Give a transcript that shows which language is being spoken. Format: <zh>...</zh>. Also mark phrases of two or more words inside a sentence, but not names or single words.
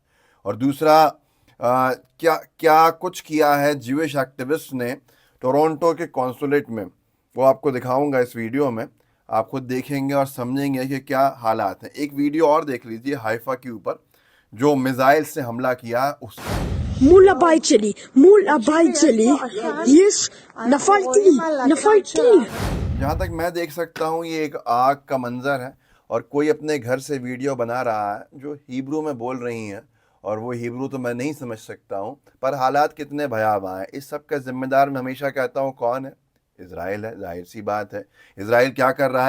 <hi>और दूसरा, क्या क्या कुछ किया है</hi> <en>Jewish activist</en> <hi>ने टोरंटो के कॉन्सुलेट में, वो आपको दिखाऊंगा इस वीडियो में। आप खुद देखेंगे और समझेंगे कि क्या हालात हैं। एक वीडियो और देख लीजिए हाइफा के ऊपर जो मिसाइल से हमला किया उसका।</hi> <he>מול הבית שלי, מול הבית שלי, יש, נפלתי.</he> <hi>जहाँ तक मैं देख सकता हूँ ये एक आग का मंजर है और कोई अपने घर से वीडियो बना रहा है जो हिब्रू में बोल रही हैं, और वो हिब्रू तो मैं नहीं समझ सकता हूँ, पर हालात कितने भयावह हैं। इस सब का जिम्मेदार मैं हमेशा कहता हूँ कौन है? इजराइल है। जाहिर सी बात है। इजराइल क्या कर रहा है?</hi>